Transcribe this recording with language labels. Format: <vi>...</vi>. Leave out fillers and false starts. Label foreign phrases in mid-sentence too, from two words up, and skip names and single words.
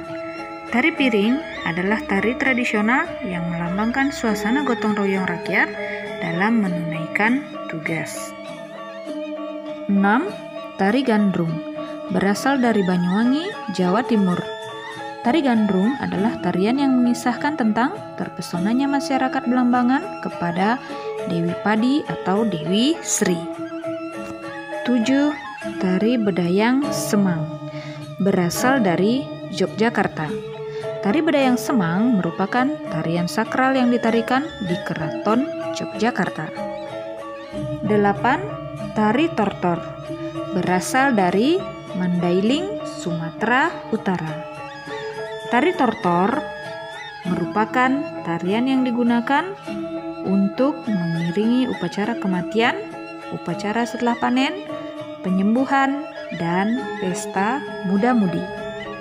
<id>Tari piring adalah tari tradisional yang melambangkan suasana gotong royong rakyat dalam menunaikan tugas. 6. Tari gandrung berasal dari Banyuwangi, Jawa Timur. Tari gandrung adalah tarian yang mengisahkan tentang terpesonanya masyarakat Belambangan kepada Dewi Padi atau Dewi Sri. 7. Tari bedayang semang berasal dari Yogyakarta. Tari bedayang semang merupakan tarian sakral yang ditarikan di Keraton Yogyakarta. 8. Tari tortor berasal dari Mandailing, Sumatera Utara. Tari tortor merupakan tarian yang digunakan untuk mengiringi upacara kematian, upacara setelah panen, penyembuhan, dan pesta muda-mudi.</id>